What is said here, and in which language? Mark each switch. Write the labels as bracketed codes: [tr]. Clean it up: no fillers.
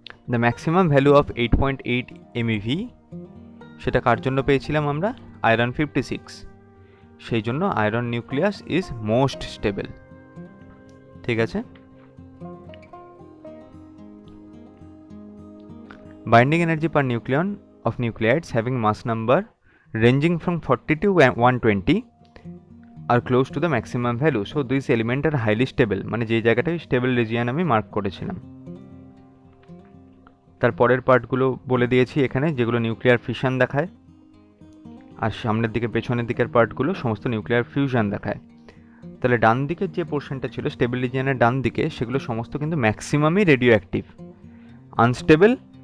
[en] the maximum value of [bn] 8.8 MeV, সেটা কার জন্য পেয়েছিলাম আমরা? আয়রন 56। সেই জন্য iron nucleus [en] is most stable, [bn] ঠিক আছে? [en] Binding energy per nucleon of nuclides having mass number ranging from 40 to 120 are close to the maximum value. So these elements are highly stable, [bn] মানে যে জায়গাটায় স্টেবল রিজিয়ন আমি mark করেছিলাম। তারপরের পার্টগুলো বলে দিয়েছি এখানে, যেগুলো নিউক্লিয়ার ফিশন দেখায়। আর সামনের দিকে পেছনের দিকের পার্টগুলো সমস্ত নিউক্লিয়ার ফিউশন দেখায়। তাহলে ডান দিকের যে পোর্শনটা ছিল স্টেবল রিজিয়নের ডান দিকে, সেগুলো সমস্ত কিন্তু ম্যাক্সিমামই রেডিও অ্যাক্টিভ। আনস্টেবল